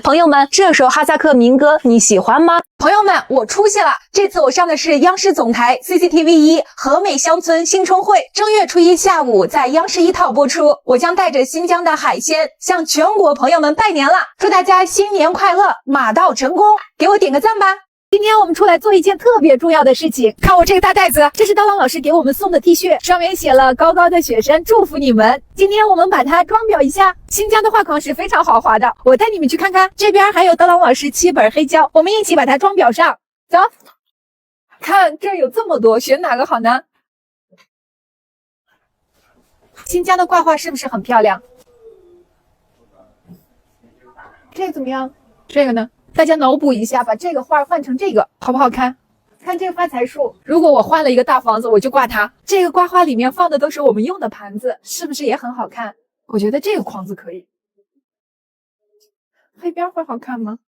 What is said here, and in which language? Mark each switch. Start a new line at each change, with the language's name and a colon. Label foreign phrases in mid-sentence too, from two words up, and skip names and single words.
Chinese: 朋友們，這首哈薩克民歌你喜歡嗎？朋友們，我出息了！這次我上的是央視總台 CCTV1 和美鄉村新春會，正月初1下午在央視1套播出。我將帶着新疆的海鮮向全國朋友們拜年了，祝大家新年快樂，馬到成功！給我點個讚吧！今天我們出來做一件特別重要的事情，看我這個大袋子，這是刀郎老師給我們送的 T 恤，上面寫了高高的雪山祝福你們。今天我們把它裝裱一下，新疆的畫框是非常豪华的，我帶你們去看看。这邊還有刀郎老師7本黑膠，我們一起把它裝裱上。走，看這兒有這麼多，選哪個好呢？新疆的掛畫是不是很漂亮？這個怎麼樣？這個呢？大家腦補一下，把這個畫換成這個，好不好看？看這個發財樹，如果我換了一個大房子，我就掛它。這個掛畫裡面放的都是我們用的盤子，是不是也很好看？我覺得這個框子可以。黑邊會好看嗎？